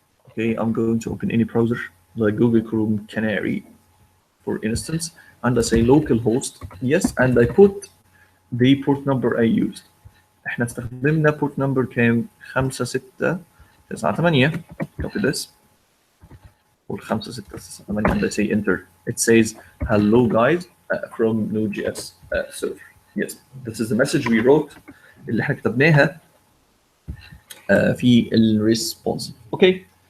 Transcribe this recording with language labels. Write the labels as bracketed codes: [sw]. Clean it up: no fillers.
[en] Okay, I'm going to open any browser like Google Chrome Canary for instance and I say localhost. Yes, and I put the port number I used. [ar] احنا استخدمنا port number كام 5698. [en] copy this or 5698 and I say enter. It says hello guys from Node.js server. Yes, this is the message we wrote [ar] اللي احنا كتبناها في الريسبونس. اوكي.